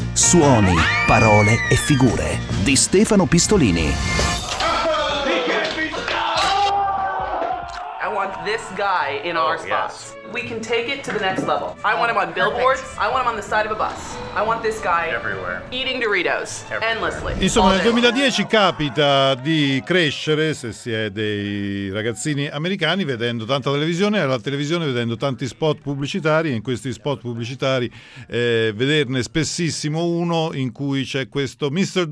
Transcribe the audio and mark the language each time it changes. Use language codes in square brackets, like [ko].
[it] Suoni, parole e figure di Stefano Pistolini. [en] I want this guy in our spot. Yes. We can take it to the next level. I want him on billboards. Perfect. I want him on the side of a bus. I want this guy everywhere. Eating Doritos everywhere. Endlessly. [it] Insomma, nel 2010 capita di crescere, se si è dei ragazzini americani, vedendo tanta televisione, alla televisione vedendo tanti spot pubblicitari, e in questi spot pubblicitari vederne spessissimo uno in cui c'è questo Mr.